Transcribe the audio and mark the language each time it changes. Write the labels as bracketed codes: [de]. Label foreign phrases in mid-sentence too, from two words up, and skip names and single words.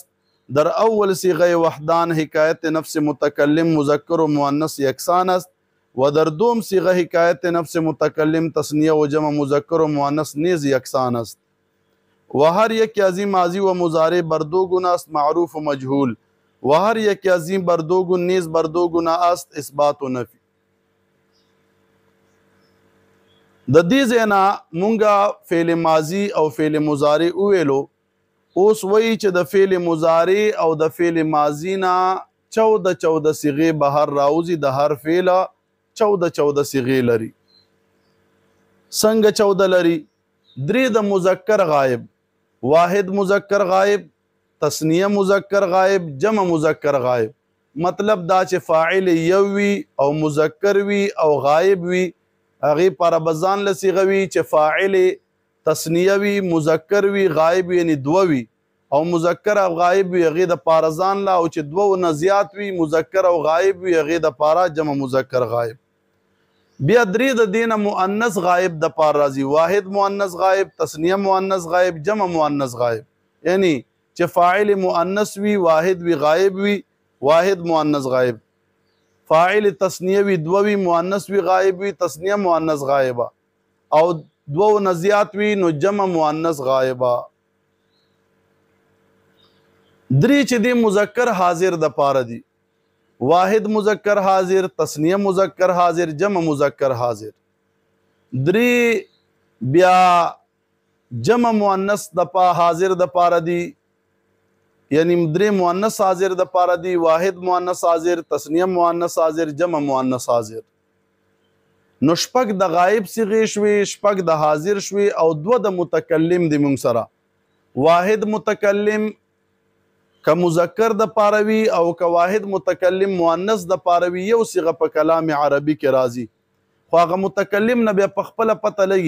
[fa] در اول صیغه وحدان حکایت نفس متکلم مذکر و مؤنث یکسان است و در دوم صیغه حکایت نفس متکلم تثنیه و جمع مذکر و مؤنث نیز یکسان است. و هر یک عظیم ماضی و مضارع بر دو گونه است، معروف و مجهول. و هر یک عظیم بر دو گونه نیز بر دو گونه است، اثبات و نفی. [ps] د دې ځای نه مونږه فعل ماضي او فعل مضارع وویلو. اوس وایي چې د فعل مضارع او د فعل ماضي نه 14 صیغې بهر راوځي. د هر فعل 14 صیغې لري. څنګه 14 لري؟ 3 د مذکر غائب، واحد مذکر غائب، تثنیه مذکر غائب، جمع مذکر غائب. مطلب دا چې فاعل یو وي او مذکر وي او غائب وي، هغې پر بزان له صیغه وي چې فاعل تثنیه وي، مذکر وي، غائب یعنی دوه وي، او مذکر او غائب وي هغې د پاره ځان له، او چې دوه نه زیات وي مذکر او غائب وي هغې د پاره جمع مذکر غائب. بیا 3 د دې نه مؤنث غائب د پاره راځي، واحد مؤنث غائب، تثنیه مؤنث غائب، جمع مؤنث غائب. یعنی چې فاعل مؤنث وي، واحد وي، غائب وي، واحد مؤنث غائب. فاعل تثنیه وي، دوه وي، مؤنث وي، غائب وي، تثنیه مؤنث غائبه. او دوه نه زیات وي نو جمع مؤنث غائبه. 3 چې دی مذکر حاضر د پاره دي، واحد مذکر حاضر، تثنیه مذکر حاضر، جمع مذکر حاضر. 3 بیا جمع مؤنث د حاضر د پاره دي، یعنی 3 مؤنث حاضر د پاره دي، واحد مؤنث حاضر، تثنیه مؤنث حاضر، جمع مؤنث حاضر. نو شپږ د غائب صیغې شوي، شپږ د حاضر شوي، او 2 د متکلم دی مونږ سره. واحد متکلم که مذکر د پاره وي او که واحد متکلم مؤنث د پاره وي، یو صیغه په کلام عربي کې راځي، خو هغه متکلم نه بیا په خپله پته لګي.